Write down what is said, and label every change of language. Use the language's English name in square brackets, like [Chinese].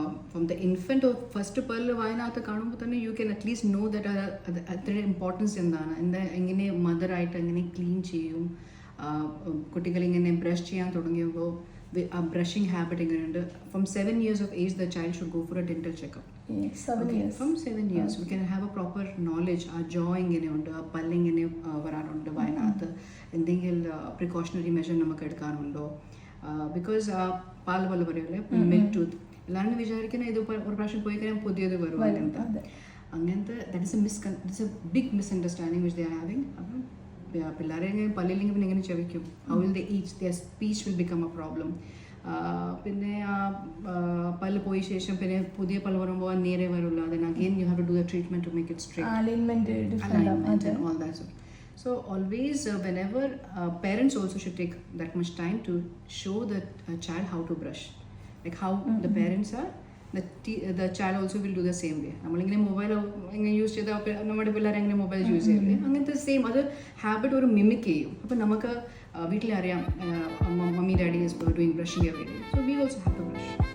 [English] from the infant of first [Malayalam] പല്ല് വായനകത്ത് കാണുമ്പോൾ തന്നെ [English] you can at least know that [Malayalam] അത്ര ഇമ്പോർട്ടൻസ് എന്താണ്, എങ്ങനെ മദറായിട്ട് എങ്ങനെ ക്ലീൻ ചെയ്യും. കുട്ടികളിങ്ങനെ ബ്രഷ് ചെയ്യാൻ തുടങ്ങിയപ്പോൾ ആ ബ്രഷിംഗ് ഹാബിറ്റ് എങ്ങനെയുണ്ട്. [English] From 7 years of age the child should go for a dental checkup. 7 years. From 7 years we can have a proper knowledge. [Malayalam] ആ ജോ എങ്ങനെയുണ്ട്, ആ പല്ല് എങ്ങനെ വരാറുണ്ട്, വായനകത്ത് എന്തെങ്കിലും പ്രിക്കോഷണറി മെഷർ നമുക്ക് എടുക്കാറുണ്ടോ. ബിക്കോസ് പാൽ പോലെ പറയല്ലേ മിൽക്ക് ടൂത്ത്, എല്ലാവരും വിചാരിക്കുന്നത് ഇത് ഒരു പ്രാവശ്യം പോയി കഴിഞ്ഞാൽ പുതിയത് വരും അങ്ങനത്തെ. [English] That is a big misunderstanding which they are having. [Malayalam] അപ്പം പിള്ളേരെ പല്ലില്ലെങ്കിൽ പിന്നെ എങ്ങനെ ചെവിക്കും? [English] How will they eat? Their speech will become a problem. [Malayalam] പിന്നെ പല്ല് പോയ ശേഷം പിന്നെ പുതിയ പല്ല് വരുമ്പോൾ നേരെ വരുള്ളൂ. [English] then again you have to do the treatment to make it straight. alignment Alignment and all that. So always whenever parents also should take that much time to show the child how to brush, like how the parents are, the child also will do the same way. [Malayalam] നമ്മളിങ്ങനെ mobile ഇങ്ങനെ use ചെയ്താൽ നമ്മുടെ പിള്ളേർ എങ്ങനെ mobile use ചെയ്യില്ലേ, അങ്ങനത്തെ same അത് habit ഒരു മിമിക് ചെയ്യും. അപ്പം നമുക്ക് വീട്ടിലറിയാം [English] Mummy daddy is doing brushing every day, so we also have to brush.